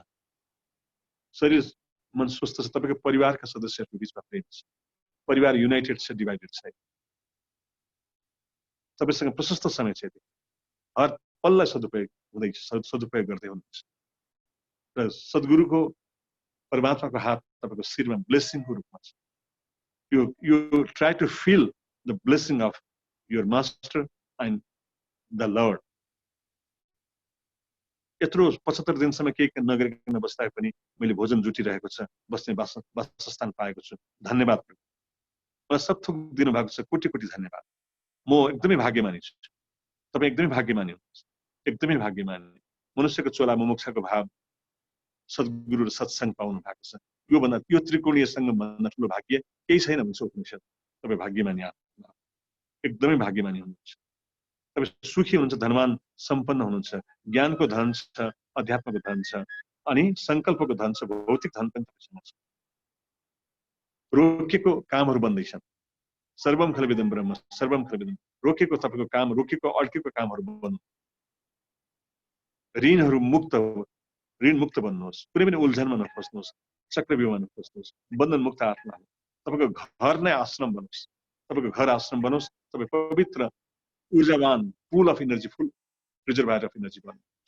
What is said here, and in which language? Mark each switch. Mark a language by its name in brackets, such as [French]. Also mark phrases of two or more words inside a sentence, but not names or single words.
[Nepali] शरीर मन स्वस्थ छ, तपाईँको परिवारका सदस्यहरूको बिचमा प्रेम छ, परिवार युनाइटेड छ, डिभाइडेड छ। तपाईँसँग प्रशस्त समय छ, हर पललाई सदुपयोग हुँदैछ, सदुपयोग गर्दै हुनुहुन्छ। र सद्गुरुको परमात्माको हात तपाईँको शिरमा ब्लेसिङको रूपमा छ। [English] You try to feel the blessing of your master and the Lord. [Nepali] यत्रो 75 दिनसम्म केही नगरिकन बस्दा पनि मैले भोजन जुटिरहेको छ, बस्ने वासस्थान पाएको छु, धन्यवाद। मलाई सब थोक दिनु भएको छ, कोटी कोटी धन्यवाद। म एकदमै भाग्यमानी छु, तपाईँ एकदमै भाग्यमानी हुनुहुन्छ, एकदमै भाग्यमानी। मनुष्यको चोला मुमुक्षाको भाव सद्गुरु र सत्संग पाउनु भएको छ। यो त्रिकोणीय सङ्गम भन्दा ठुलो भाग्य केही छैन भन्छ उपनिषद। तपाईँ भाग्यमानी आत्मा, एकदमै भाग्यमानी हुनुहुन्छ। तपाईँ सुखी हुनुहुन्छ, धनवान सम्पन्न हुनुहुन्छ, ज्ञानको धन छ, अध्यात्मको धन छ, अनि संकल्पको धन छ, भौतिक धन पनि तपाईँसँग छ। रोकेको कामहरू बन्दैछन्, [Sanskrit] सर्वम खलविदम ब्रह्म सर्वम खलविदम। [Nepali] रोकेको तपाईँको काम, रोकेको अड्केको कामहरू बन्नु, ऋण मुक्त बन्नुहोस्, कुनै पनि उल्झनमा नफस्नुहोस्, चक्रव्यूहमा नफस्नुहोस्, बन्धन मुक्त आत्मा। तपाईँको घर नै आश्रम बनोस्, तपाईँको घर आश्रम बनोस्, तपाईँ पवित्र ऊर्जावान [English] pool of energy, full reservoir of energy [Nepali] बन्नुहोस्।